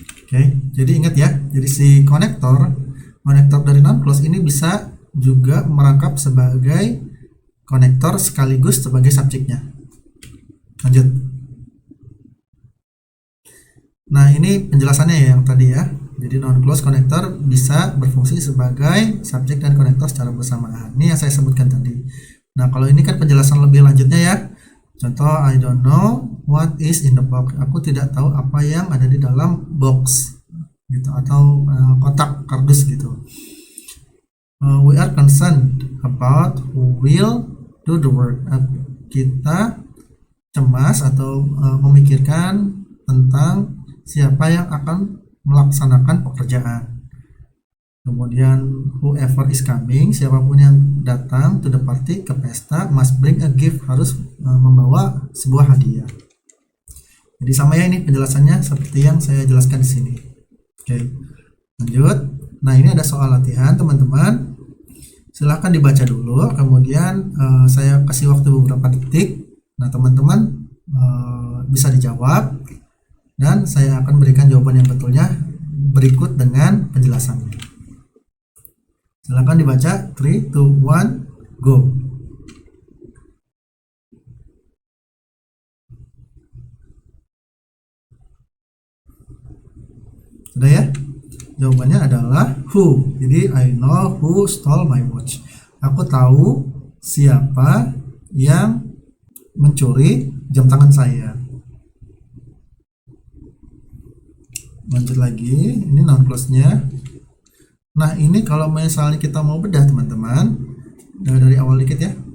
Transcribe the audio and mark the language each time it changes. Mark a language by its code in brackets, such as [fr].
[id] Oke, jadi ingat ya, jadi si konektor dari non close ini bisa juga merangkap sebagai konektor sekaligus sebagai subjeknya. Lanjut. Nah, ini penjelasannya ya yang tadi ya. Jadi non close connector bisa berfungsi sebagai subjek dan konektor secara bersamaan. Ini yang saya sebutkan tadi. Nah, kalau ini kan penjelasan lebih lanjutnya ya. [en] Contoh, I don't know what is in the box. [id] Aku tidak tahu apa yang ada di dalam box gitu, atau kotak kardus gitu. [en] We are concerned about who will do the work. [id] Kita cemas atau memikirkan tentang siapa yang akan melaksanakan pekerjaan. Kemudian [en] whoever is coming, [id] siapapun yang datang [en] to the party, [id] ke pesta, [en] must bring a gift, [id] harus membawa sebuah hadiah. Jadi sama ya ini penjelasannya seperti yang saya jelaskan di sini. Oke, lanjut. Nah, ini ada soal latihan teman-teman. Silahkan dibaca dulu, kemudian saya kasih waktu beberapa detik. Nah, teman-teman bisa dijawab dan saya akan berikan jawaban yang betulnya berikut dengan penjelasannya. Silahkan dibaca. 3, 2, 1, go. Sudah ya? Jawabannya adalah who. [en] Jadi I know who stole my watch. [id] Aku tahu siapa yang mencuri jam tangan saya. Lanjut lagi, ini noun clause-nya. Nah, ini kalau misalnya kita mau bedah teman-teman, dari awal dikit ya.